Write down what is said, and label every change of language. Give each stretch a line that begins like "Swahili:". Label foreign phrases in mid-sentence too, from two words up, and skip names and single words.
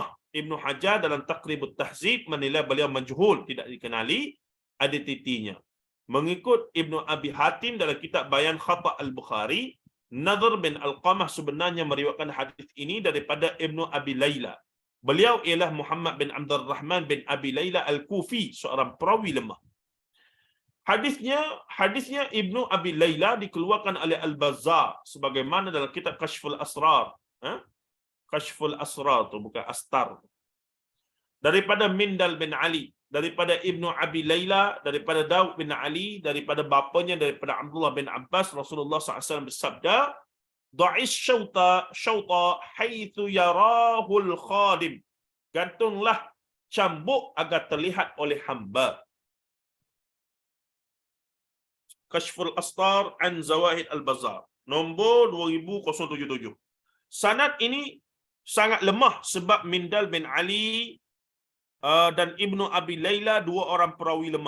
Malay: Ibnu Hajar dalam Taqribut Tahzib menilai beliau majhul, tidak dikenali identitinya. Mengikut Ibnu Abi Hatim dalam kitab Bayan Khata' Al-Bukhari, Nadhr bin Al-Qamah sebenarnya meriwayatkan hadis ini daripada Ibnu Abi Layla. Beliau ialah Muhammad bin Abdul Rahman bin Abi Layla Al-Kufi, seorang perawi lemah. Hadisnya Ibnu Abi Layla dikeluarkan oleh Al-Bazzar sebagaimana dalam kitab Kashful Asrar. Kashful Asrar tu bukan Astar. Daripada Mindal bin Ali, daripada Ibnu Abi Layla, daripada Daud bin Ali, daripada bapanya, daripada Abdullah bin Abbas, Rasulullah SAW bersabda,
Arabic: ضع السوط حيث يراه الخادم.
Malay: Gantunglah cambuk agar terlihat oleh hamba. Kashful Astar an Zawahid Al-Bazzar, nombor 2077. Sanad ini sangat lemah sebab Mindal bin Ali dan Ibnu Abi Layla dua orang perawi lemah.